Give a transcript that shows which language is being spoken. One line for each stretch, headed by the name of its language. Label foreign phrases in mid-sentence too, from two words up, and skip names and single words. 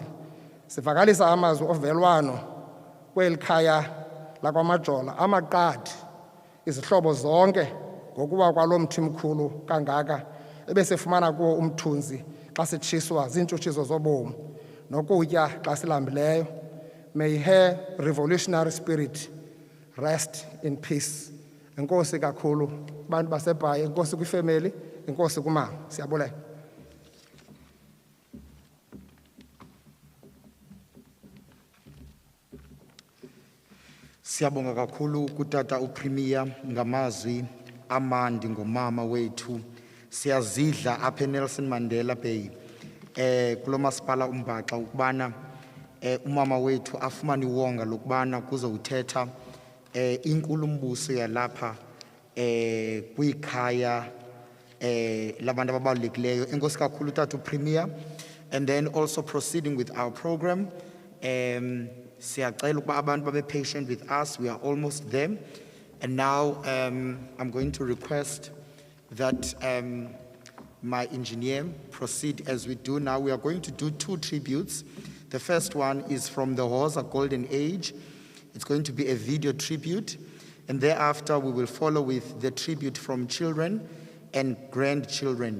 Xhosa: Sivakalisa amazwi ovelwano kweli khaya lakwaMajola, amaqadi, izihlobo zonke ngokuba kwalo mthi mkhulu kangaka ebesifumana kuwo umthunzi xa sitshiswa ziintshutshiso zobomi nokutya xa silambileyo.
English: May her revolutionary spirit rest in peace.
Xhosa: Enkosi kakhulu bantu baseBhayi, enkosi kwifemeli, enkosi kumama. Siyabulela. Siyabonga kakhulu kutata uPremier ngamazwi amandi ngomama wethu. Siyazidla apha eNelson Mandela Bay kulo masipala uMbaxa ukubana umama wethu afumane iwonga lokubana kuzowuthetha inkulumbuso yalapha kwikhaya labantu ababalulekileyo. Enkosi kakhulu tata uPremier.
English: And then also proceeding with our program,
Xhosa: siyacela ukuba abantu babe
English: patient with us. We are almost there. And now I'm going to request that my engineer proceed as we do now. We are going to do 2 tributes. The first one is from the Hosa Golden Age. It's going to be a video tribute. And thereafter, we will follow with the tribute from children and grandchildren.